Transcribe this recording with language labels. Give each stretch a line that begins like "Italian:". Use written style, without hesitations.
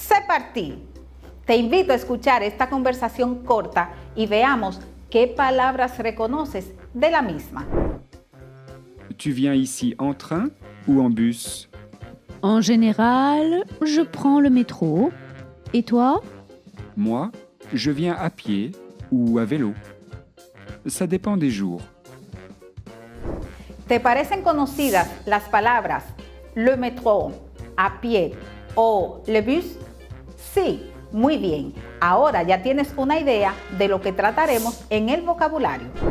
Spanish: partie. Te invito a escuchar esta conversación corta y veamos qué palabras reconoces de la misma.
French: Tu viens ici en train ou en bus? En général, je prends le métro. Et toi? Moi, je viens à pied ou à vélo. Ça dépend des jours.
Spanish: ¿Te parecen conocidas las palabras le métro, a pie o le bus? Sí, muy bien. Ahora ya tienes una idea de lo que trataremos en el vocabulario.